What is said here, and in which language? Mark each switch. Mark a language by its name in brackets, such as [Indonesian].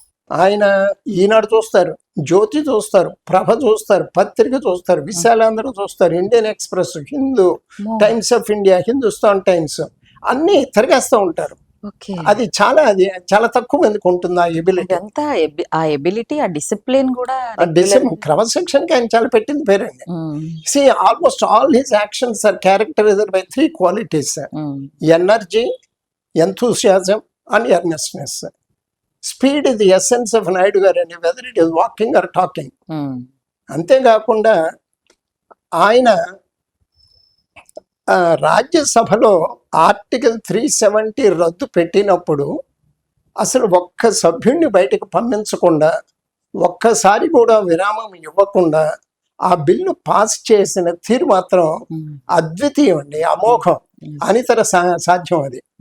[Telugu] ఆయన ఈనాడు చూస్తారు, జ్యోతి చూస్తారు, ప్రభ చూస్తారు, పత్రిక చూస్తారు, విశాలాంధ్ర చూస్తారు, Indian express, Hindu, times of India, Hindustan times అన్ని తిరిగేస్తూ ఉంటారు. ఓకే. అది చాలా తక్కువ మందికి ఉంటుంది ఆ ఎబిలిటీ. ఇదంతా ఆ ఎబిలిటీ, ఆ డిసిప్లిన్ కూడా క్రమశిక్షణకి ఆయన చాలా పెట్టింది పేరండి. [English] See, almost all his actions are characterized by 3 qualities: energy, enthusiasm, and earnestness. Speed is the essence of Naidu garu, whether it is walking or talking. [Telugu] అంతేకాకుండా ఆయన రాజ్యసభలో ఆర్టికల్ 370 రద్దు పెట్టినప్పుడు అసలు ఒక్క సభ్యుడిని బయటకు పంపించకుండా, ఒక్కసారి కూడా విరామం ఇవ్వకుండా ఆ బిల్లు పాస్ చేసిన తీరు మాత్రం అద్వితీయం అండి, అమోఘం, అనితర సాధ్యం అది.